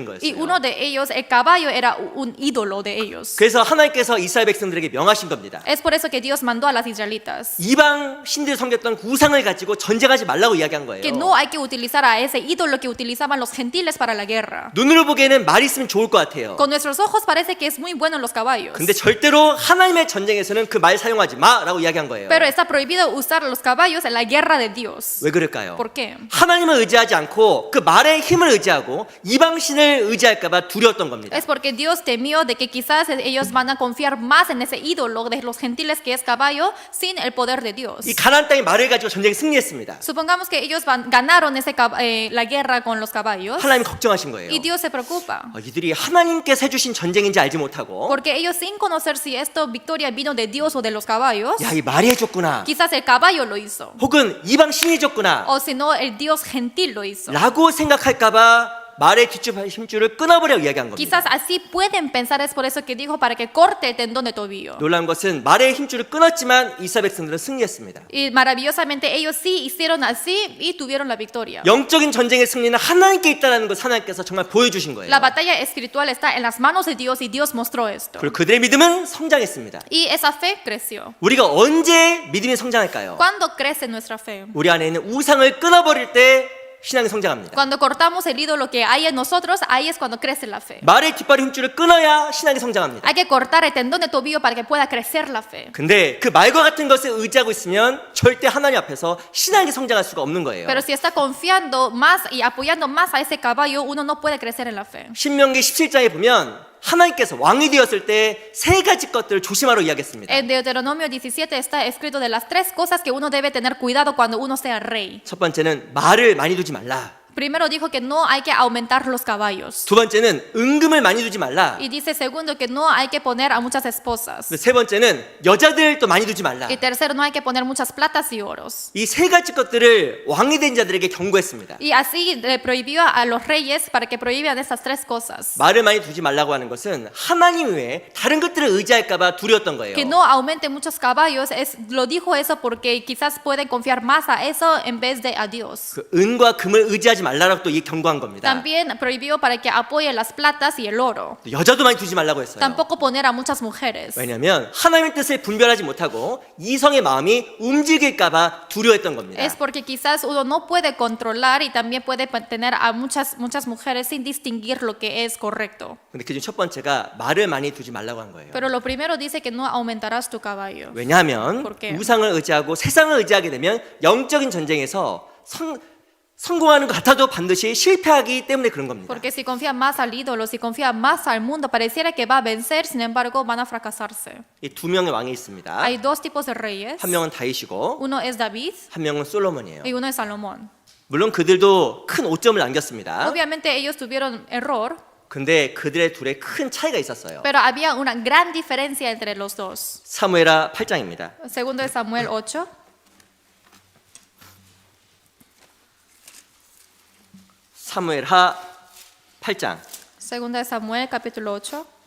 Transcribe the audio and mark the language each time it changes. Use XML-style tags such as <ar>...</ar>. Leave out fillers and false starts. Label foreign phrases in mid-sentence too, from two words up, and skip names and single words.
<es>Y</es> <ko>거였어요.</ko> <es>uno de ellos, el caballo, era un ídolo de ellos.</es> <ko>그래서 하나님께서 이스라엘 백성들에게 명하신 겁니다.</ko> <es>Es por eso que Dios mandó a las israelitas</es> <ko>이방 신들 섬겼던 그 우상을 가지고 전쟁하지 말라고 이야기한 거예요.</ko> <es>que no hay que utilizar a ese ídolo que utilizaban los gentiles para la guerra.</es> <ko>눈으로 보기에는 말이 있으면 좋을 것 같아요.</ko> <es>Con nuestros ojos parece que es muy bueno en los caballos.</es> <ko>근데 절대로 하나님의 전쟁에서는 그 말 사용하지 마라고 이야기한 거예요.</ko> <es>Pero está prohibido usar los caballos en la guerra de Dios.</es> <ko>왜 그럴까요?</ko> <es>¿Por qué?</es> <ko>하나님을 의지하지 않고 그 말의 힘을 의지하고 이방 신을 의지할까봐 두려웠던 겁니다.</ko> <es>Es porque Dios temió de que quizás ellos van a confiar más en ese ídolo de los gentiles que es caballo sin el poder de Dios.</es> <ko>이 가나안 땅의 말을 가지고 전쟁에 승리했습니다.</ko> <es>Supongamos que ellos ganaron la guerra con los caballos</es> <ko>하나님 걱정하신 거예요.</ko> <es>y Dios se preocupa.</es> <ko>이들이 하나님께서 해주신 전쟁인지 알지 못하고</ko> <es>Porque ellos sin conocer si esta victoria vino de Dios o de los caballos,</es> <ko>야, 이 말이 해줬구나.</ko> <es>quizás el caballo lo hizo.</es> <ko>혹은 이방 신이 해줬구나.</ko> <es>O si no, el Dios gentil lo hizo.</es> <ko>라고 생각할까봐 말의 뒷줄 힘줄을 끊어버리라고 이야기한 겁니다.</ko> <es>Quizás así pueden pensar, es por eso que dijo para que corte el tendón de tobillo.</es> <ko>놀라운 것은 말의 힘줄을 끊었지만 이스라엘 백성들은 승리했습니다.</ko> <es>Y maravillosamente ellos sí hicieron así y tuvieron la victoria.</es> <ko>영적인 전쟁의 승리는 하나님께 있다는 것 하나님께서 정말 보여주신 거예요.</ko> <es>La batalla espiritual está en las manos de Dios y Dios mostró esto.</es> <ko>그리고 그들의 믿음은 성장했습니다.</ko> <es>Y esa fe creció.</es> <ko>우리가 언제 믿음이 성장할까요?</ko> <es>¿Cuándo crece nuestra fe?</es> <ko>우리 안에 있는 우상을 끊어버릴 때 신앙이 성장합니다.</ko> <es>Cuando cortamos el ídolo que hay en nosotros, ahí es cuando crece la fe.</es> <ko>말의 뒷발의 힘줄을 끊어야 신앙이 성장합니다.</ko> <es>Hay que cortar el tendón de tobillo para que pueda crecer la fe.</es> <ko>근데 그 말과 같은 것을 의지하고 있으면 절대 하나님 앞에서 신앙이 성장할 수가 없는 거예요.</ko> <es>Pero si está confiando más y apoyando más a ese caballo, uno no puede crecer en la fe.</es> <ko>신명기 17장에 보면 하나님께서 왕이 되었을 때 세 가지 것들을 조심하라고 이야기했습니다.</ko> <es>En Deuteronomio 17 está escrito de las tres cosas que uno debe tener cuidado cuando uno sea rey.</es> <ko>첫 번째는 말을 많이 두지 말라.</ko> <es>Primero dijo que no hay que aumentar los caballos.</es> <ko>두 번째는 은금을 많이 두지 말라.</ko> <es>Y dice segundo que no hay que poner a muchas esposas.</es> <ko>세 번째는 여자들도 많이 두지 말라.</ko> <es>Y tercero no hay que poner muchas platas y oros.</es> <ko>이 세 가지 것들을 왕이 된 자들에게 경고했습니다.</ko> <es>Y así le prohibió a los reyes para que prohíban estas tres cosas.</es> <ko>말을 많이 두지 말라고 하는 것은 하나님 외에 다른 것들을 의지할까봐 두려웠던 거예요.</ko> <es>Que no aumente muchos caballos, lo dijo eso porque quizás pueden confiar más a eso en vez de a Dios.</es> <ko>그 은과 금을 의지하지 말라라고 또 경고한 겁니다.</ko> <es>También prohibió para que apoye las platas y el oro.</es> <ko>여자도 많이 두지 말라고 했어요.</ko> <es>Tampoco poner a muchas mujeres.</es> <ko>왜냐하면 하나님의 뜻을 분별하지 못하고 이성의 마음이 움직일까봐 두려워했던 겁니다.</ko> <es>Es porque quizás uno no puede controlar y también puede tener a muchas mujeres sin distinguir lo que es correcto.</es> <ko>근데 그중 첫 번째가 말을 많이 두지 말라고 한 거예요.</ko> <es>Pero lo primero dice que no aumentarás tu caballo.</es> <ko>왜냐하면</ko> <es>¿Por qué?</es> <ko>우상을 의지하고 세상을 의지하게 되면 영적인 전쟁에서 성공하는 것 같아도 반드시 실패하기 때문에 그런 겁니다.</ko> <es>Porque si confía más al ídolo, si confía más al mundo, pareciera que va a vencer, sin embargo van a fracasarse.</es> <ko>이 두 명의 왕이 있습니다.</ko> <es>Hay dos tipos de reyes.</es> <ko>한 명은 다윗이고</ko> <es>Uno es David</es> <ko>한 명은 솔로몬이에요.</ko> <es>y uno es Salomón.</es> <ko>물론 그들도 큰 오점을 남겼습니다.</ko> <es>Obviamente ellos tuvieron error,</es> <ko>근데 그들의 둘의 큰 차이가 있었어요.</ko> <es>pero había una gran diferencia entre los dos.</es> <ko>사무엘하 8장입니다.</ko> <es>Segundo de Samuel 8.</es> <ko>사무엘하 8장</ko> <es>Segunda de Samuel capítulo 8.</es>